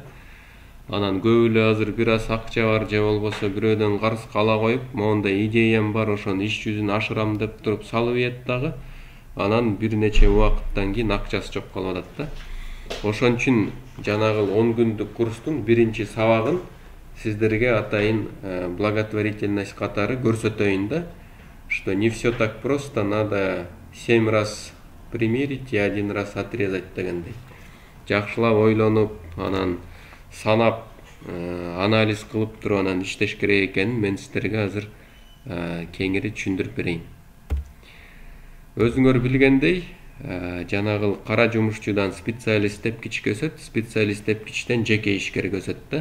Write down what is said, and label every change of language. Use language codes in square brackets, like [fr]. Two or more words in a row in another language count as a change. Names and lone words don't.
[ky] Анан көп эле азыр бир аз акча бар же болбосо бирөөдөн карыз кала коюп, моундай идеям бар, ошону иш жүзүнө ашырам деп туруп салып ийет дагы. Анан бир нече убакыттан кийин акчасы жок калып атат да. Ошон үчүн жанагы 10 күндүк курстун биринчи сабагын сиздерге атайын благотворительность катары көрсөтөйүн да. [ru] Что не все так просто, надо 7 раз примерить и 1 раз отрезать дегендей. [ky] Жакшылап ойлонуп, анан санап, анализ кылып туруп анан иштеш керек экенин мен сиздерге азыр кеңири түшүндүрүп берейин. Өзүңөр билгендей, жанагы кара жумушчудан специалист тепкичке өсөт, специалист тепкичтен жеке ишкерге өсөт да.